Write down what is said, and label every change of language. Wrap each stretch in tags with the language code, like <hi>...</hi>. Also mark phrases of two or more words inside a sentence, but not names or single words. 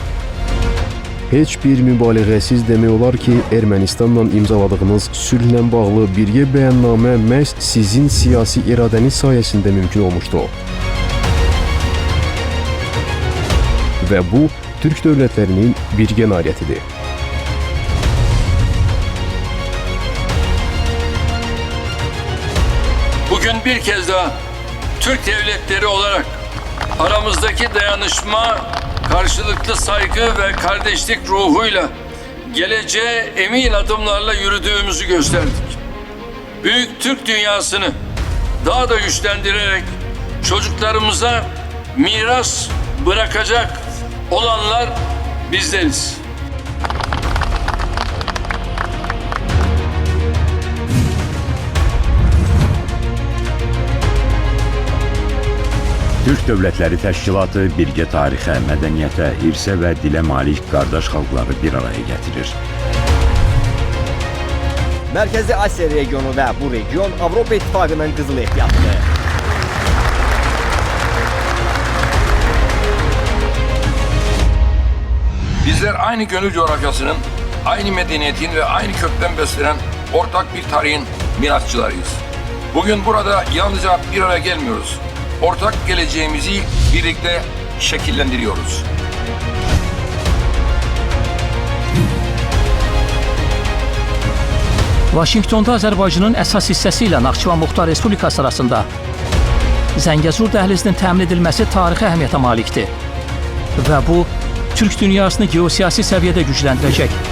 <az>Heç bir mübaliğəsiz demək olar ki, Ermənistanla imzaladığınız sülhlə bağlı birgə bəyannamə məhz sizin siyasi iradəniz sayəsində mümkün olmuşdu. Və bu, Türk dövlətlərinin birgə nailiyyətidir.</az> <tr>Bugün bir kez daha Türk devletleri olarak aramızdaki dayanışma, karşılıklı saygı ve kardeşlik ruhuyla geleceğe emin adımlarla yürüdüğümüzü gösterdik. Büyük Türk dünyasını daha da güçlendirerek çocuklarımıza miras bırakacak olanlar bizleriz.</tr> <az>Türk Dövlətləri Təşkilatı birgə tarixə, mədəniyyətə, irsə və dilə malik qardaş xalqları bir araya gətirir. Mərkəzi Asiya regionu və bu region Avropa İttifaqının qızıl ehtiyatıdır.</az> <tr>Bizler aynı gönül coğrafyasının, aynı medeniyetin ve aynı kökten beslenen ortak bir tarihin mirasçılarıyız. Bugün burada yalnızca bir araya gelmiyoruz. Ortak geleceğimizi birlikte şekillendiriyoruz.</tr> <az>Vaşinqtonda Azərbaycanın əsas hissəsi ilə Naxçıvan Muxtar Respublikası arasında Zəngəzur dəhlizinin təmin edilməsi tarixi əhəmiyyətə malikdir və bu, Türk dünyasını geosiyasi səviyyədə gücləndirəcək.</az>